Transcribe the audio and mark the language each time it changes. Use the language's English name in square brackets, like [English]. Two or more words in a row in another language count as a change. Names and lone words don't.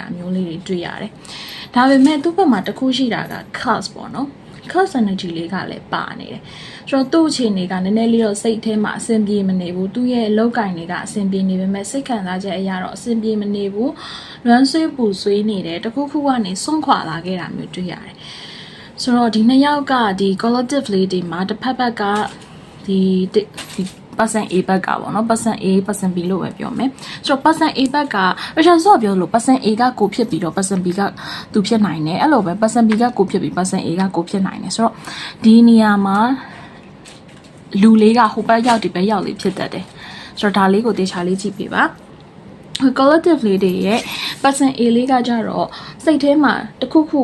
[Burmese] မျိုးလေးတွေတွေ့ရတယ်ဒါပေမဲ့သူ့ဘက်မှာတစ်ခုရှိတာက class ပေါ့နော် [English] class energy [Burmese] လေးကလည်းပါနေတယ်ဆိုတော့သူ့အခြေအနေကနည်းနည်းလေးတော့စိတ်ထဲမှာအဆင်ပြေမနေဘူးသူ့ရဲ့အလုပ်ကိုင်တွေကအဆင်ပြေနေပေမဲ့စိတ်ခံစားချက်အရာတော့အဆင်ပြေမနေဘူးလွမ်းဆွေးပူဆွေးနေတယ်တခုခုကနေစွန့်ခွာလာခဲ့တာမျိုးတွေ့ရတယ်ဆိုတော့ဒီနှစ်ယောက်ကဒီ collective လေးတွေမှာတစ်ဖက်ကဒီ person A ဘက်ကပေါ့နော် person A person B လို့ပဲပြောမယ်ဆိုတော့ person A ဘက်ကရရှာစောပြောလို့ person A ကကိုဖြစ်ပြီးတော့ person B ကသူဖြစ်နိုင်တယ်အဲ့လိုပဲ person B ကကိုဖြစ်ပြီး person A ကကိုဖြစ်နိုင် တယ်ဆိုတော့ဒီနေရာမှာလူလေးကဟိုဘက်ရောက်ဒီဘက်ရောက်လေးဖြစ်တတ်တယ်ဆိုတော့ဒါလေးကိုတေချာလေးကြည့်ပေးပါ collective လေးတွေရဲ့ person A လေးကကြတော့စိတ်ထဲမှာတခုခု